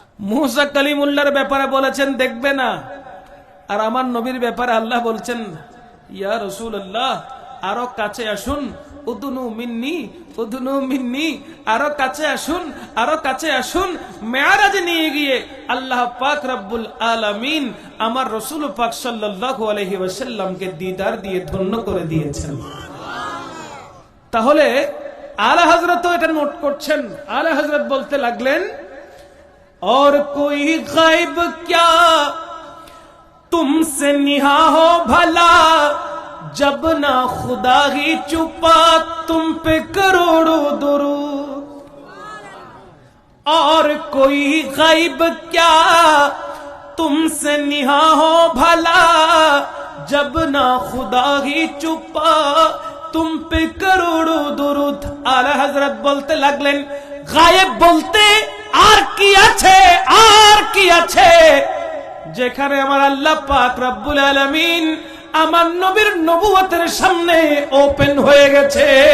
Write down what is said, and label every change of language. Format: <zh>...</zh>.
<bn>মুসা কালিমুল্লাহর ব্যাপারে বলেছেন দেখবে না, আর আমার নবীর ব্যাপারে আল্লাহ বলছেন ইয়া রাসূলুল্লাহ আরো কাছে আসুন, উদনু মিন্নি, উদনু মিন্নি, আরো কাছে আসুন, আরো কাছে আসুন। মেরাজে নিয়ে গিয়ে আল্লাহ পাক রব্বুল আলামিন আমার রাসূল পাক সাল্লাল্লাহু আলাইহি ওয়াসাল্লামকে দিদার দিয়ে ধন্য করে দিয়েছেন। তাহলে আলা হযরত এটা নোট করছেন। আলা হযরত বলতে লাগলেন</bn> <hi>और कोई गायब क्या तुमसे निहा हो भला, जब ना खुदा ही चुपा तुम पे करोड़ों दुरूद। और कोई गायब क्या तुमसे निहा हो भला, जब ना खुदा ही चुपा तुम पे करोड़ों दुरूद।</hi> <bn>आला हजरत बोलते लगलेन गायब बोलते আর কি আছে, আর কি আছে, যেখানে আমার আল্লাহ পাক রব্বুল আলামিন আমার নবীর নবুয়তের সামনে ওপেন হয়ে গেছে।</bn>